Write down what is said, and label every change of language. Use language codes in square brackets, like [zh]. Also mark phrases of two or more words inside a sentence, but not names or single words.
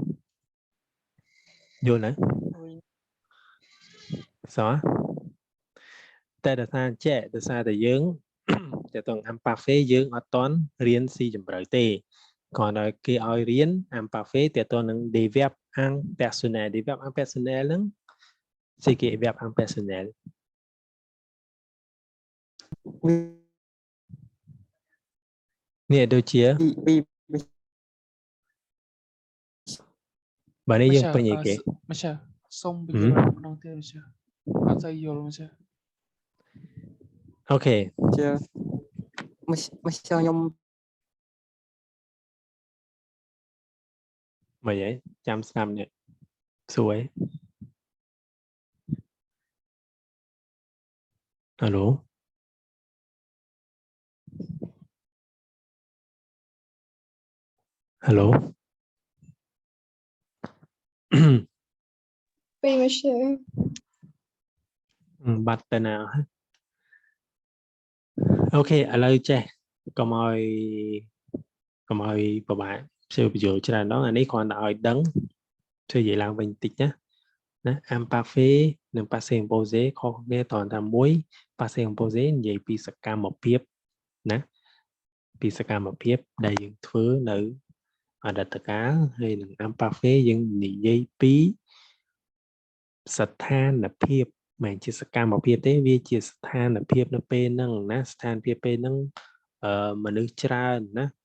[km] យល់ណាសោះតែដោយសារតែយើង តែតង imparfait យើងអត់តន់រៀនស៊ីជម្រៅទេគ្រាន់តែគេឲ្យរៀន imparfait តែតនឹង [fr] des verbes impersonnels des verbes impersonnels [km] ហ្នឹង [fr] c'est que verbe impersonnel [km] oui នេះដូចជា oui បើនេះយើងពេញអីគេ monsieur សុំបញ្យល់ម្ដងទៀត monsieur អត់ទៅយល់ monsieur អូខេ ជាmonsieur ខ្ញុំ មិនអីចាំស្ដាប់នេះសួរហៅឡូ Hello. [fr] Oui, monsieur. [km] បាត់ទៅណាអូខេឥឡូវចេះកុំឲ្យពិបាកជឿបញ្យល់ច្រើនដងអានេះគ្រាន់តែឲ្យដឹងជួយនិ យាយឡើងវិញបន្តិចណា imparfait និង [fr] passé composé [km] ខុសគ្នាត្រង់ថាមួយ [fr] passé composé [km] និយាយពីសកម្មភាពណាពីសកម្មភាពដែលយើងធ្វើនៅអតីតកាលហើយនឹង imparfait យើងនិយាយពីស្ថានភាពមិនជាសកម្មភាពទេវាជាស្ថានភាពនៅពេលហ្នឹងណាស្ថានភាពពេលហ្នឹងមនុស្សច្រើនណា